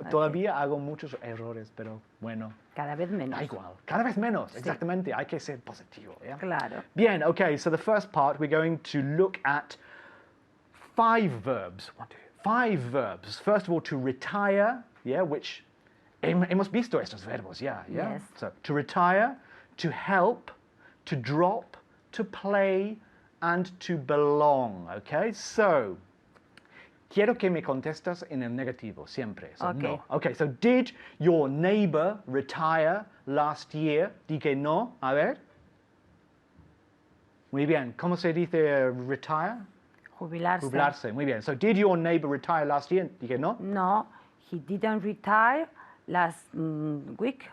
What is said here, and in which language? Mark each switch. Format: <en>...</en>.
<es>Todavía hago muchos errores, pero bueno. Cada vez menos. Da igual. Cada vez menos, Sí. exactamente. Hay que ser positivo. ¿Yeah? Claro.</es> <en>Bien, okay, so the first part we're going to look at 5 verbs. 5 verbs. First of all, to retire, yeah, which</en> <es>hemos visto estos verbos,</es> <en>yeah. Yes. So, to retire, to help, to drop, to play, and to belong, okay?</en> <es>So, quiero que me contestas en el negativo, siempre.</es> <en>So, Okay. no. Okay, so did your neighbor retire last year?</en> <es>Di que no. A ver. Muy bien. ¿Cómo se dice retire? Jubilarse. Jubilarse. Muy bien.</es> <en>So, did your neighbor retire last year?</en> <es>Di que no.</es> <en>No, he didn't retire last week.</en>